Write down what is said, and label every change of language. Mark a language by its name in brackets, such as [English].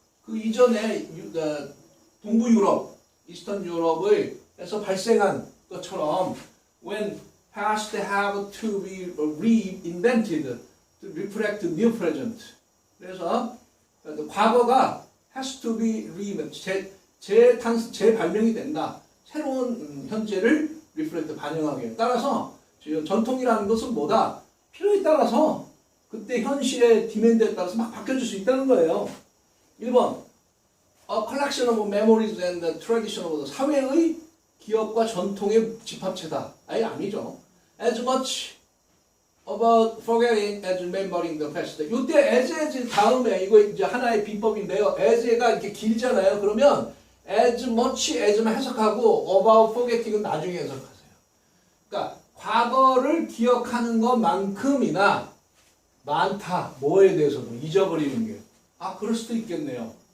[Korean] 그 이전에 동부 유럽, 이스턴 유럽에서 발생한 것처럼 [English] when past have to be reinvented to reflect new present. [Korean] 그래서 과거가 [English] has to be reinvented. [Korean] 재발명이 된다. 새로운 현재를 reflect, 반영하게. 따라서 전통이라는 것은 뭐다? 필요에 따라서 그때 현실의 디맨드에 따라서 막 바뀌어질 수 있다는 거예요. [English] 1번 A collection of memories and tradition of [Korean] 사회의 기억과 전통의 집합체다. 아니죠. [English] As much about forgetting as remembering the past. [Korean] 이때 as 다음에 이거 이제 하나의 비법인데요. as가 이렇게 길잖아요. 그러면 [English] as much as [Korean] 만 해석하고 [English] about forgetting [Korean] 은 나중에 해석하세요. 그러니까 과거를 기억하는 것만큼이나 많다. 뭐에 대해서도 잊어버리는 게. 그럴 수도 있겠네요.